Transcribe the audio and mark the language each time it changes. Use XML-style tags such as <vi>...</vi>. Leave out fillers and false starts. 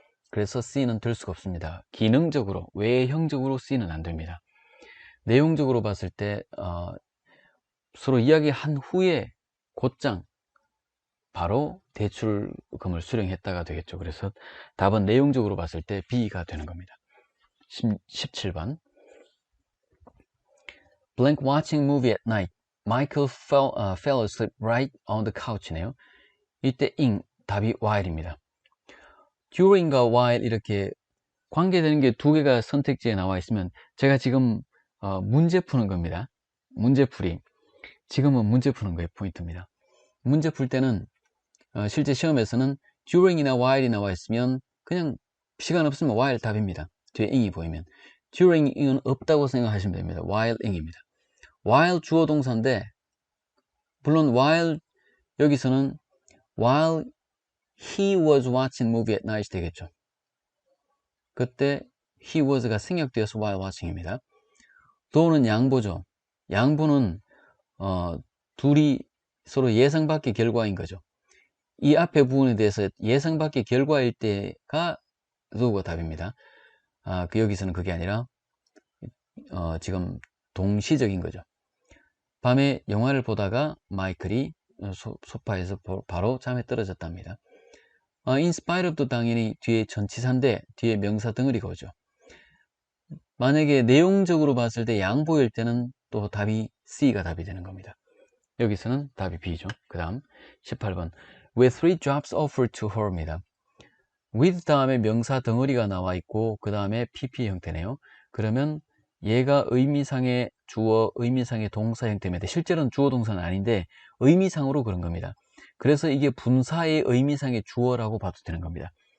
<ko>그래서 C는 될 수가 없습니다. 기능적으로, 외형적으로 C는 안 됩니다. 내용적으로 봤을 때 서로 이야기한 후에 곧장 바로 대출금을 수령했다가 되겠죠. 그래서 답은 내용적으로 봤을 때 B가 되는 겁니다. 17번</ko> <en>Blank watching movie at night. Michael fell asleep right on the couch네요.</en> <ko>이때 ing, 답이 while입니다. during과 while 이렇게 관계되는 게 두 개가 선택지에 나와 있으면 제가 지금 문제 푸는 겁니다. 문제풀이. 지금은 문제 푸는 거에 포인트입니다. 문제 풀 때는 실제 시험에서는 during이나 while이 나와 있으면 그냥 시간 없으면 while 답입니다. 뒤에 ing이 보이면. during은 없다고 생각하시면 됩니다. while ing입니다. while 주어 동사인데 물론 while 여기서는</ko> <en>while he was watching movie at night</en> <ko>되겠죠. 그때</ko> <en>he was</en> <ko>가 생략되어서</ko> <en>while watching</en> <ko>입니다. though는 양보죠. 양보는 둘이 서로 예상 밖의 결과인 거죠. 이 앞에 부분에 대해서 예상 밖의 결과일 때가 though가 답입니다. 여기서는 그게 아니라 지금 동시적인 거죠. 밤에 영화를 보다가 마이클이 소파에서 바로 잠에 떨어졌답니다.</ko> <en>in spite of</en> <ko>도 당연히 뒤에 전치사인데 뒤에 명사 덩어리가 오죠. 만약에 내용적으로 봤을 때 양보일 때는 또 답이 C가 답이 되는 겁니다. 여기서는 답이 B죠. 그 다음 18번</ko> <en>With 3 jobs offered to her입니다.</en> <ko>with 다음에 명사 덩어리가 나와 있고 그 다음에 PP 형태네요. 그러면 얘가 의미상의 주어, 의미상의 동사 형태입니다. 실제로는 주어 동사는 아닌데 의미상으로 그런 겁니다. 그래서 이게 분사의 의미상의 주어라고 봐도 되는 겁니다.</ko>